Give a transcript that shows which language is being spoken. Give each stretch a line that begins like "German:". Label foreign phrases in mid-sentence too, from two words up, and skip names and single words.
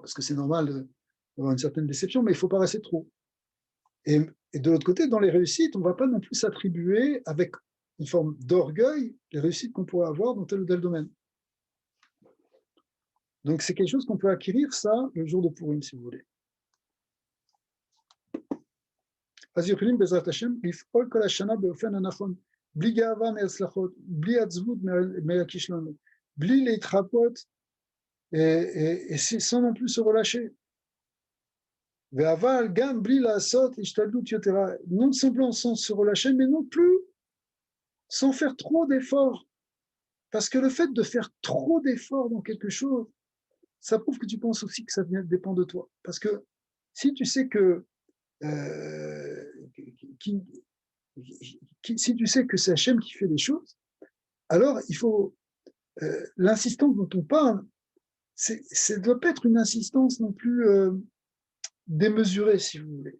French: Parce que c'est normal d'avoir une certaine déception, mais il ne faut pas rester trop. Et de l'autre côté, dans les réussites, on ne va pas non plus s'attribuer avec une forme d'orgueil les réussites qu'on pourrait avoir dans tel ou tel domaine. Donc c'est quelque chose qu'on peut acquérir, ça, le jour de Purim, si vous voulez.
Hebrew: אז יכולים בעזרת השם לפעול כל השנה באופן הנכון, בלי גאווה מהצלחות, בלי עצבות מהכישלונות, בלי להתחפות
French: et sans non plus se relâcher.
Hebrew: ואבל גם בלי לעשות השתדלות יתרה,
French: non simplement sans se relâcher, mais non plus sans faire trop d'efforts. Parce que le fait de faire trop d'efforts dans quelque chose, ça prouve que tu penses aussi que ça dépend de toi. Parce que si tu sais que si tu sais que c'est Hachem qui fait les choses, alors il faut l'insistance dont on parle, ça ne doit pas être une insistance non plus démesurée, si vous voulez.